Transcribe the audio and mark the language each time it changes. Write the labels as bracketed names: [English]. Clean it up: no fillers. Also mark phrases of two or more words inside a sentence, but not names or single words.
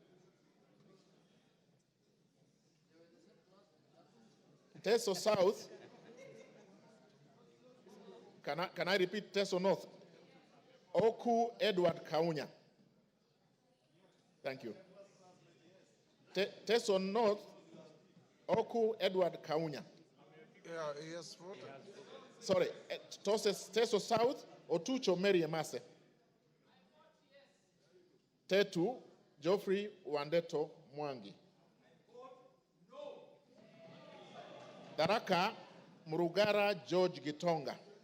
[English] Teso South, can I repeat Teso North? Oku Edward Kaunya. Thank you. Teso North, Oku Edward Kaunya. Yeah, yes, what? Sorry, Teso South, Otucho Mary Emase. Tetu, Geoffrey Wandeto Mwangi. Daraka, Murugara George Gitonga.